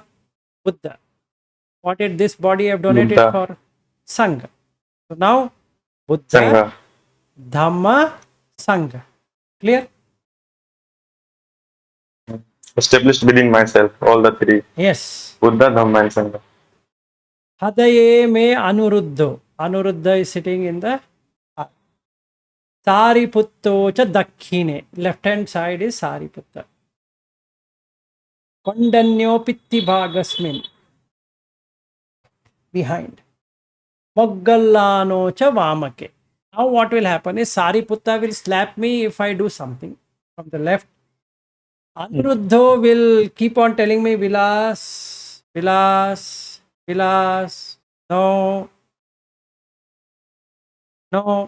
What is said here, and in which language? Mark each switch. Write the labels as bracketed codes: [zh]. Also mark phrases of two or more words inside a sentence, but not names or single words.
[en] Buddha. What did this body have donated Buddha. for? Sangha. So now, Buddha, Sangha. Dhamma, Sangha. Clear? Established within myself, all the three. Yes. Buddha, Dhamma and Sangha. [pi] Hadaye me anuruddho. [en] Anuruddha is sitting in the [pi] Sariputto cha dakhine. [en] Left hand side is Sariputta. [pi] Kondanyo pitti bhagasmin. Behind. Moggallano cha vamake. [en] Now what will happen is Sariputta will slap me if I do something from the left. Anuruddho will keep on telling me Vilas, Vilas, Vilas, no, no.